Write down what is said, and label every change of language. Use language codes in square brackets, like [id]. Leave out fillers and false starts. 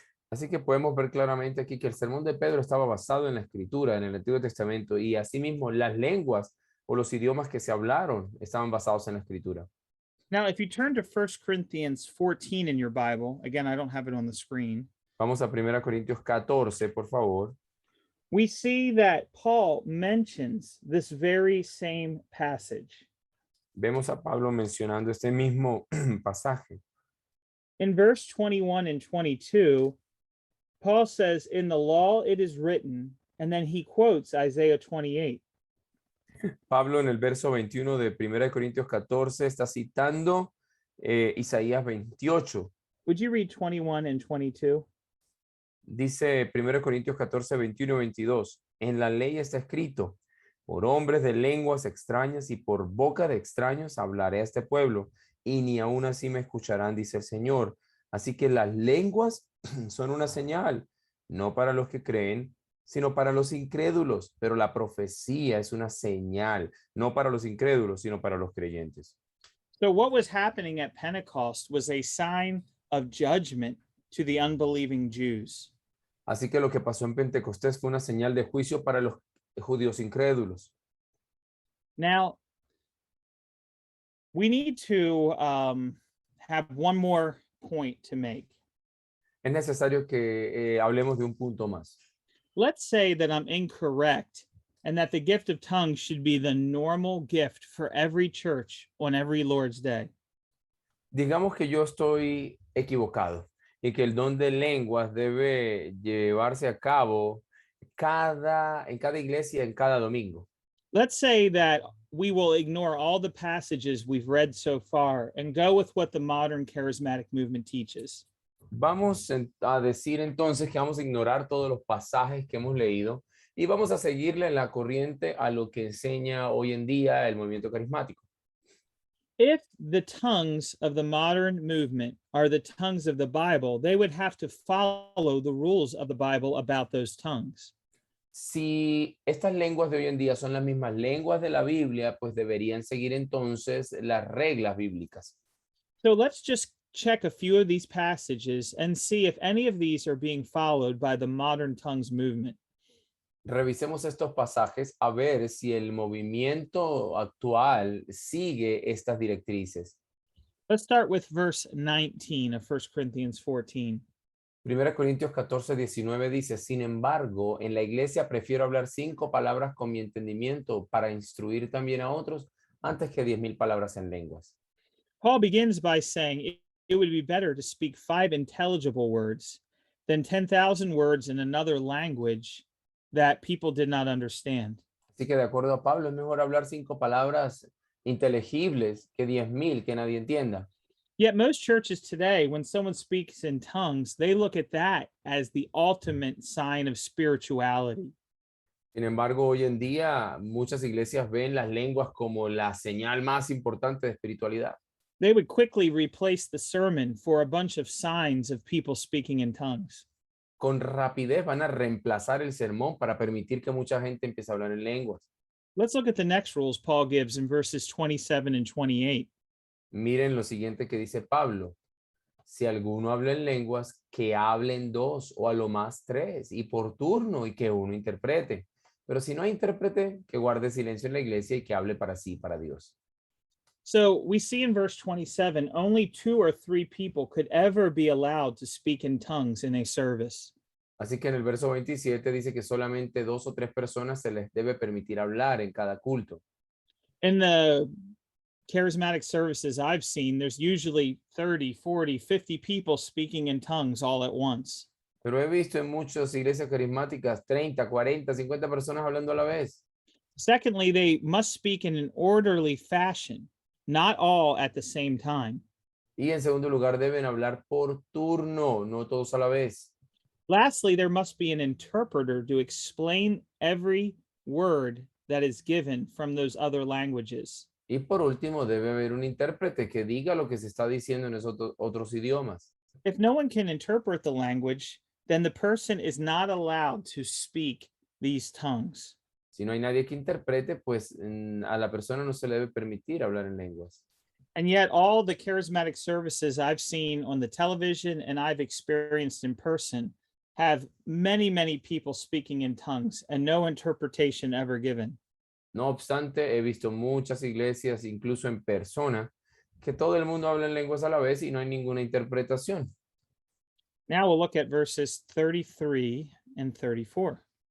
[es] Así que podemos ver claramente aquí que el sermón de Pedro estaba basado en la Escritura, en el Antiguo Testamento, y asimismo las lenguas o los idiomas que se hablaron estaban basados en la Escritura. [en] Now, if you turn to 1 Corinthians 14 in your Bible, again, I don't have it on the screen. [es] Vamos a 1 Corintios 14, por favor. [en] We see that Paul mentions this very same passage. [es] Vemos a Pablo mencionando este mismo pasaje. [en] In verse 21 and 22, Paul says, in the law it is written, and then he quotes Isaiah 28. [es] Pablo en el verso 21 de 1 Corintios 14 está citando Isaías 28. [en] Would you read 21 and 22? [es] Dice 1 Corintios 14, 21 y 22. En la ley está escrito, por hombres de lenguas extrañas y por boca de extraños hablaré a este pueblo, y ni aún así me escucharán, dice el Señor. Así que las lenguas son una señal, no para los que creen, sino para los incrédulos. Pero la profecía es una señal, no para los incrédulos, sino para los creyentes. [en] So what was happening at Pentecost was a sign of judgment to the unbelieving Jews. [es] Así que lo que pasó en Pentecostés fue una señal de juicio para los judíos incrédulos. [en] Now, we need to have one more point to make. [es] Es necesario que hablemos de un punto más. [en] Let's say that I'm incorrect and that the gift of tongues should be the normal gift for every church on every Lord's Day. [es] Digamos que yo estoy equivocado y que el don de lenguas debe llevarse a cabo en cada iglesia, en cada domingo. [en] Let's say that we will ignore all the passages we've read so far and go with what the modern charismatic movement teaches. [es] A decir entonces que vamos a ignorar todos los pasajes que hemos leído y vamos a seguirle en la corriente a lo que enseña hoy en día el movimiento carismático. [en] If the tongues of the modern movement are the tongues of the Bible, they would have to follow the rules of the Bible about those tongues. [es] Si estas lenguas de hoy en día son las mismas lenguas de la Biblia, pues deberían seguir entonces las reglas bíblicas. [en] So let's just check a few of these passages and see if any of these are being followed by the modern tongues movement. [es] Revisemos estos pasajes a ver si el movimiento actual sigue estas directrices. [en] Let's start with verse 19 of 1 Corinthians 14. [es] 1 Corintios 14:19 dice, sin embargo, en la iglesia prefiero hablar 5 palabras con mi entendimiento para instruir también a otros antes que 10,000 palabras en lenguas. [en] Paul begins by saying it would be better to speak 5 intelligible words than 10,000 words in another language that people did not understand. [es] Así que de acuerdo a Pablo, es mejor hablar 5 palabras inteligibles que 10,000 que nadie entienda. [en] Yet most churches today, when someone speaks in tongues, they look at that as the ultimate sign of spirituality. [es] Sin embargo, hoy en día muchas iglesias ven las lenguas como la señal más importante de espiritualidad. [en] They would quickly replace the sermon for a bunch of signs of people speaking in tongues. [es] Con rapidez van a reemplazar el sermón para permitir que mucha gente empiece a hablar en lenguas. [en] Let's look at the next rules Paul gives in verses 27 and 28. [es] Miren lo siguiente que dice Pablo. Si alguno habla en lenguas, que hablen 2 o a lo más 3 y por turno y que uno interprete. Pero si no hay intérprete, que guarde silencio en la iglesia y que hable para sí, para Dios. [en] So we see in verse 27, only 2 or 3 people could ever be allowed to speak in tongues in a service. [es] Así que en el verso 27 dice que solamente 2 o 3 personas se les debe permitir hablar en cada culto. [en] In the charismatic services I've seen, there's usually 30, 40, 50 people speaking in tongues all at once. [es] Pero he visto en muchas iglesias carismáticas 30, 40, 50 personas hablando a la vez. [en] Secondly, they must speak in an orderly fashion, not all at the same time. [es] Y en segundo lugar, deben hablar por turno, no todos a la vez. [en] Lastly, there must be an interpreter to explain every word that is given from those other languages. [es] Y por último, debe haber un intérprete que diga lo que se está diciendo en esos otros idiomas. [en] If no one can interpret the language, then the person is not allowed to speak these tongues. [es] Si no hay nadie que interprete, pues a la persona no se le debe permitir hablar en lenguas. [en] And yet, all the charismatic services I've seen on the television and I've experienced in person have many, many people speaking in tongues and no interpretation ever given. [es] No obstante, he visto muchas iglesias, incluso en persona, que todo el mundo habla en lenguas a la vez y no hay ninguna interpretación. [en] Now we'll look at verses 33 and 34.